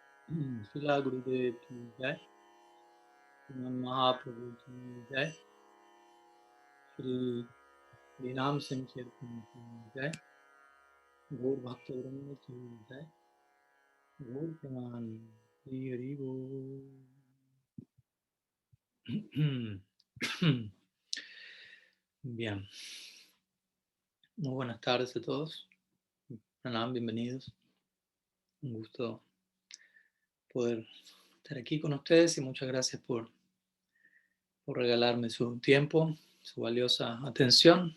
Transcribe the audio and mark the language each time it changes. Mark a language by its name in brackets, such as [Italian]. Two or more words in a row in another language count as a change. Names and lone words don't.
[Hindi] शिला गुरुदेव की जय। श्रीमन महाप्रभु की जय। श्री हरिनाम संकीर्तन की जय। गौर भक्त वृंद की जय। गौर प्रमाणी हरि हरि बोल। [Spanish] Bien, muy buenas tardes a todos. Pranam, bienvenidos. Un gusto poder estar aquí con ustedes y muchas gracias por regalarme su tiempo, su valiosa atención.